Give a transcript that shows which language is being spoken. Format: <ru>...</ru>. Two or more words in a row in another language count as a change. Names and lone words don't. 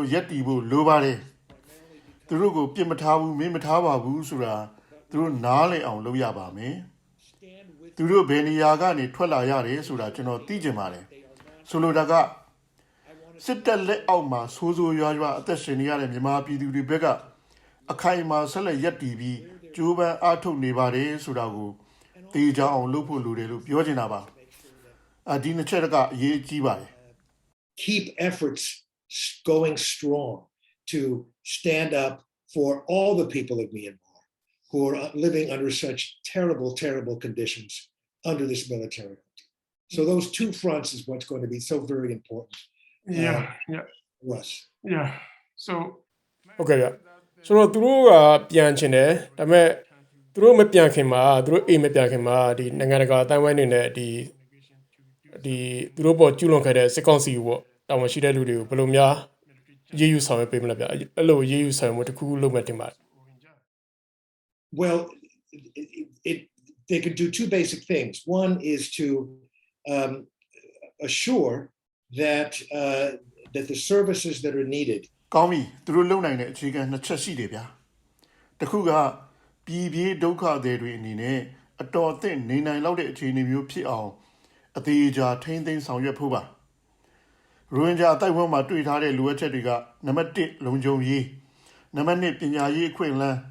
<my>ရက်တီဖို့လိုပါတယ်သူတို့ကိုပြစ်မထားဘူးမင်းမထားပါဘူးဆိုတာသူတို့နားလည်အောင်လုပ်ရပါမယ်သူတို့ဘယ်နေရာကနေထွက်လာရတယ်ဆိုတာကျွန်တော်သိချင်ပါတယ်ဆိုလိုတာကစစ်တပ်လက်အောက်မှာဆိုးဆိုးရွားရွားအသက်ရှင်နေရတဲ့မြန်မာပြည်သူတွေဘက်ကအခိုင်အမာဆက်လက်ရပ်တည်ပြီးကြိုးပမ်းအားထုတ်နေပါတယ်ဆိုတာကိုသိကြအောင်လုပ်ဖို့လိုတယ်လို့ပြောချင်တာပါဒီနှစ်ချက်ကအရေးကြီးပါတယ်</my> <en>Keep efforts going strong to stand up for all the people of Myanmar who are living under such terrible conditions under this military. So those two fronts is what's going to be so very important. Yeah. So okay, yeah.</en> <my>ဆိုတော့သူတို့ကပြန်ချင်တယ်ဒါပေမဲ့သူတို့မပြန်ခင်မှာသူတို့အိမ်မပြန်ခင်မှာဒီနိုင်ငံတကာအတိုင်းဝိုင်းနေနဲ့ဒီသူတို့ပေါ်ကျူးလွန်ခဲ့တဲ့စစ်ကောင်စီပေါ့တာဝန်ရှိတဲ့လူတွေကိုဘယ်လိုများရေးယူဆောင်ရွက်ပေးမလဲဗျအဲ့လိုရေးယူဆောင်မှုတစ်ခုခုလုပ်မှတင်ပါတယ်</my> <en>Well, they could do two basic things. One is to assure that the services that are needed</en> <my>ကောင်းပြီသူတို့လုံနိုင်တဲ့အခြေခံနှစ်ချက်ရှိတယ်ဗျာတစ်ခုကပြည်ပြေးဒုက္ခတွေအနေနဲ့အတော်အသင့်နေနိုင်လောက်တဲ့အခြေအနေမျိုးဖြစ်အောင်အသေးအချာထိမ့် သိမ်းဆောင်ရွက်ဖို့ပါရိုဟင်ဂျာအတိုက်အဝန်းမှာတွေ့ထားတဲ့လိုအပ်ချက်တွေကနံပါတ်1လုံခြုံရေးနံပါတ်2ပညာရေးအခွင့်အလမ်း</my>